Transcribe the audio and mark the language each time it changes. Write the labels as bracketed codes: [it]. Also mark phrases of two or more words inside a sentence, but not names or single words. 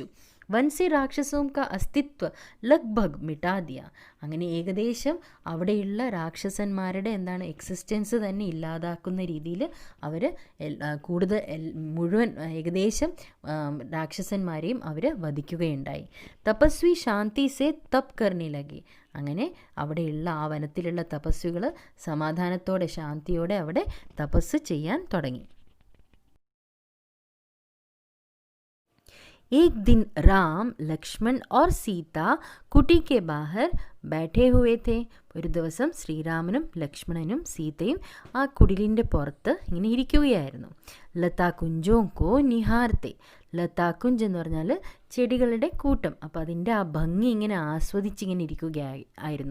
[hi] वन से राक्षसों का अस्तित्व लगभग मिटा दिया, [ml] അങ്ങനെ ഏകദേശം അവിടെയുള്ള രാക്ഷസന്മാരുടെ എക്സിസ്റ്റൻസ് തന്നെ ഇല്ലാതാക്കുന്ന രീതിയിൽ അവർ മുഴുവൻ ഏകദേശം രാക്ഷസന്മാരെയും അവർ വധിക്കുകയുണ്ടായി. [hi] तपस्वी शांति से तप करने लगे, [ml] അങ്ങനെ അവിടെയുള്ള ആ വനത്തിലുള്ള തപസ്വികൾ സമാധാനത്തോടെ ശാന്തിയോടെ അവിടെ തപസ് ചെയ്യാൻ തുടങ്ങി. [hi] एक दिन राम, लक्ष्मण और सीता कुटी के बाहर बैठे हुए थे. [ml] ഒരു ദിവസം ശ്രീരാമനും ലക്ഷ്മണനും സീതയും ആ കുടിലിൻ്റെ പുറത്ത് ഇങ്ങനെ ഇരിക്കുകയായിരുന്നു. [hi] लता कुंजों को निहारते. [ml] ലതാകുഞ്ച് എന്ന് പറഞ്ഞാൽ ചെടികളുടെ കൂട്ടം. അപ്പോൾ അതിൻ്റെ ആ ഭംഗി ഇങ്ങനെ ആസ്വദിച്ചിങ്ങനെ ഇരിക്കുകയായിരുന്നു.